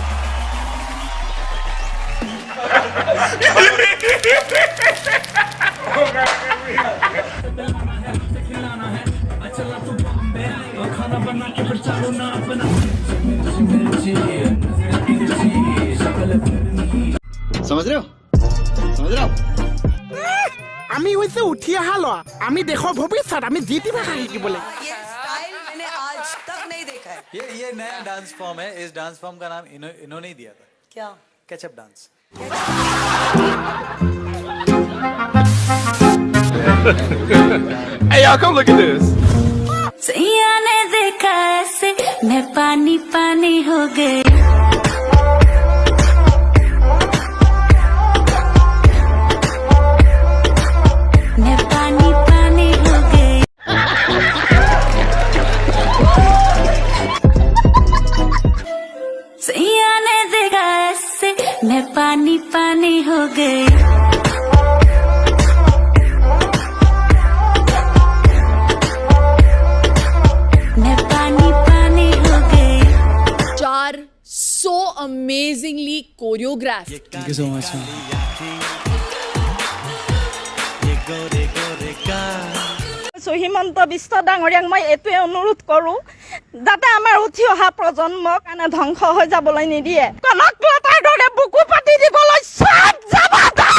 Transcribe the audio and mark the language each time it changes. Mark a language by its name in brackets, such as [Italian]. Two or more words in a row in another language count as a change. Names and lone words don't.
[Hindi] समझ रहे हो? [Assamese] আমি হইছে উঠি অহা লৱা আমি দেশৰ ভৱিষ্যত আমি জিতি ভাষা শিকিবলৈ [Hindi] ये स्टाइल मैंने आज तक नहीं देखा है। ये नया [English] dance form [Hindi] है। इस [English] dance form [Hindi] का नाम इन्होंने ही दिया था। क्या? [English] ketchup dance. Hey y'all, come look at this. [Hindi] सैया ने देखा ऐसे मैं पानी पानी हो गई। मैं पानी पानी हो गई। सैया ने देखा ऐसे मैं पानी पानी हो गई। मैं पानी पानी हो गई। [English] 4 so amazingly choreographed. Thank you so much. [Assamese] হিমন্ত বিশ্ব ডাঙৰীয়াক মই এইটোৱে অনুৰোধ কৰোঁ যাতে আমাৰ উঠি অহা প্ৰজন্মক ধ্বংস হৈ যাবলৈ নিদিয়ে কনক লতাৰ দৰে বুকু পাতি দিবলৈ চব যাব।